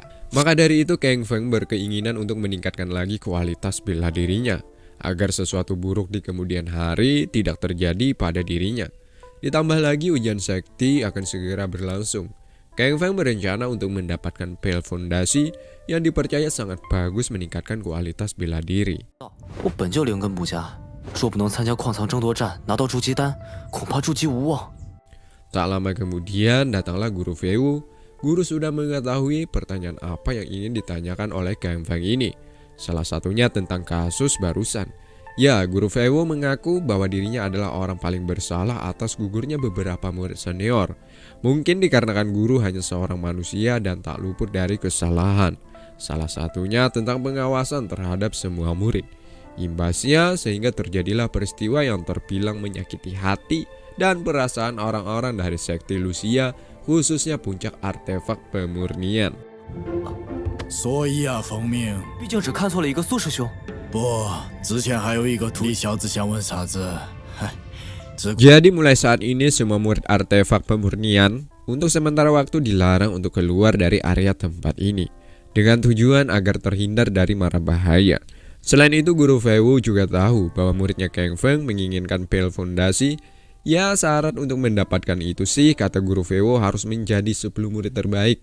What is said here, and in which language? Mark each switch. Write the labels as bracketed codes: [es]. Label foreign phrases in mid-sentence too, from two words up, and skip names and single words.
[id] Maka dari itu Kang Feng berkeinginan untuk meningkatkan lagi kualitas bela dirinya, agar sesuatu buruk di kemudian hari tidak terjadi pada dirinya. Ditambah lagi ujian sekti akan segera berlangsung. Kang Feng berencana untuk mendapatkan pil fondasi yang dipercaya sangat bagus meningkatkan kualitas bela diri. [zh] 我本就灵根不佳，若不能参加矿藏争夺战拿到筑基丹，恐怕筑基无望。 [id] Tak lama kemudian datanglah Guru Feiwu. Guru sudah mengetahui pertanyaan apa yang ingin ditanyakan oleh Kang Feng ini. Salah satunya tentang kasus barusan. Ya, Guru Feiwu mengaku bahwa dirinya adalah orang paling bersalah atas gugurnya beberapa murid senior. Mungkin dikarenakan guru hanya seorang manusia dan tak luput dari kesalahan. Salah satunya tentang pengawasan terhadap semua murid. Imbasnya sehingga terjadilah peristiwa yang terbilang menyakiti hati dan perasaan orang-orang dari sekte Lucia, khususnya puncak artefak pemurnian. [zh] 所以啊，冯明，毕竟只看错了一个苏师兄。不，之前还有一个土小子想问啥子？嗨，这 [id] Jadi mulai saat ini semua murid artefak pemurnian untuk sementara waktu dilarang untuk keluar dari area tempat ini dengan tujuan agar terhindar dari mara bahaya. Selain itu Guru Feiwu juga tahu bahwa muridnya Kang Feng menginginkan pil fondasi. Ya, syarat untuk mendapatkan itu sih kata Guru Feiwu harus menjadi 10 murid terbaik.